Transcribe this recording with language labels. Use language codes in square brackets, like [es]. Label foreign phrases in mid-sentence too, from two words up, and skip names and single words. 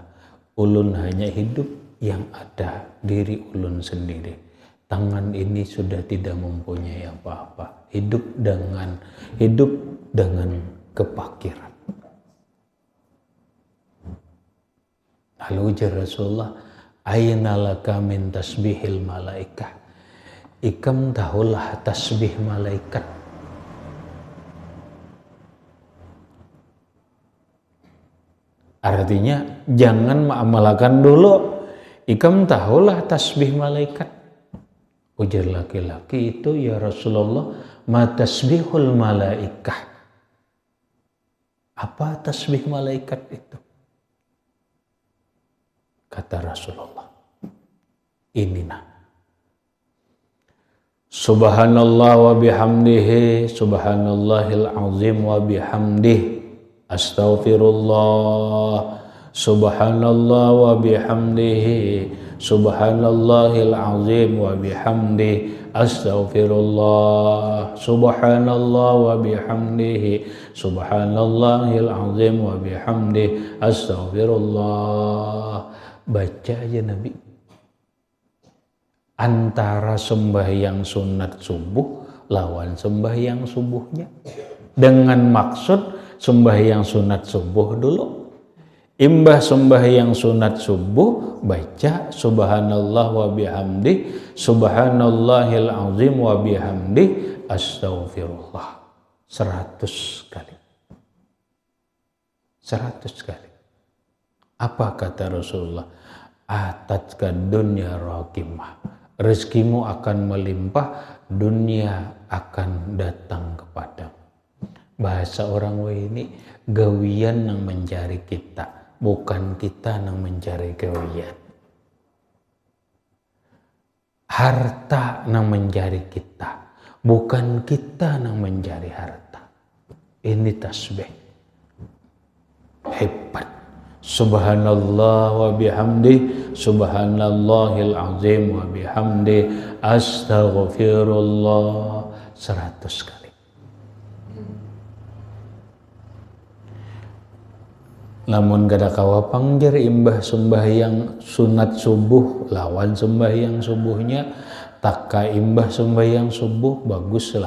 [bjn] Ulun hanya hidup yang ada diri ulun sendiri. Tangan ini sudah tidak mempunyai apa-apa. Hidup dengan kepakiran. Lalu ujar Rasulullah, [ar] أين لك من تسبيح الملائكة. [bjn] Ikam tahulah tasbih malaikat. Artinya jangan mengamalkan dulu. Ikam tahulah tasbih malaikat. Ujar laki-laki itu, [ar] يا رسول الله، ما تسبيح الملائكة. [bjn] Apa tasbih malaikat itu? Kata Rasulullah, ini nah. [ar] سبحان الله وبحمده سبحان الله العظيم وبحمده أستغفر الله. سبحان الله وبحمده سبحان الله العظيم وبحمده أستغفر الله. سبحان الله وبحمده سبحان الله العظيم وبحمده أستغفر الله. [bjn] Baca aja Nabi. Antara sembahyang sunat subuh lawan sembahyang subuhnya. Dengan maksud sembahyang sunat subuh dulu. Imbah sembahyang sunat subuh baca [ar] سبحان الله وبحمد سبحان الله العظيم وبحمد أستغفر الله [bjn] 100 kali. 100 kali. Apa kata Rasulullah? [ar] أتتك الدنيا راغمة. [bjn] Rezekimu akan melimpah, dunia akan datang kepadamu. Bahasa orang ini, gawian yang mencari kita, bukan kita yang mencari gawian. Harta yang mencari kita, bukan kita yang mencari harta. Ini tasbih. Hebat. [ar] سبحان الله وبحمد سبحان الله العظيم وبحمد أستغفر الله 100 kali. [bjn] Namun gada kawa pangjar imbah sembahyang sunat subuh lawan sembahyang subuhnya, taka imbah sembahyang subuh baguslah.